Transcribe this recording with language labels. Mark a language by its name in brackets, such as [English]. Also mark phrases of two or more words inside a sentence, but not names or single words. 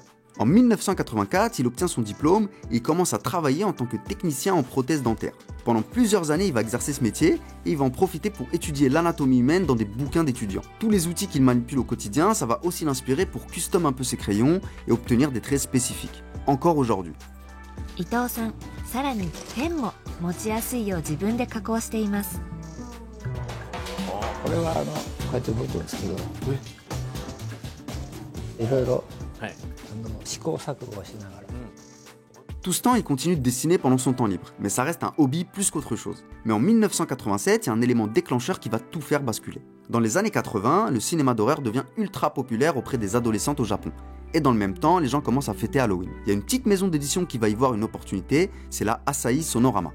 [French] En 1984, il obtient son diplôme et il commence à travailler en tant que technicien en prothèse dentaire. Pendant plusieurs années, il va exercer ce métier et il va en profiter pour étudier l'anatomie humaine dans des bouquins d'étudiants. Tous les outils qu'il manipule au quotidien, ça va aussi l'inspirer pour custom un peu ses crayons et obtenir des traits spécifiques. Encore aujourd'hui. [Japanese] 伊藤さん、さらにペンも持ちやすいよう自分で加工しています。これはこうやって動いてるんですけど、いろいろ試行錯誤しながら。 [French] Tout ce temps, il continue de dessiner pendant son temps libre, mais ça reste un hobby plus qu'autre chose. Mais en 1987, il y a un élément déclencheur qui va tout faire basculer. Dans les années 80, le cinéma d'horreur devient ultra populaire auprès des adolescentes au Japon. Et dans le même temps, les gens commencent à fêter Halloween. Il y a une petite maison d'édition qui va y voir une opportunité, c'est la Asahi Sonorama.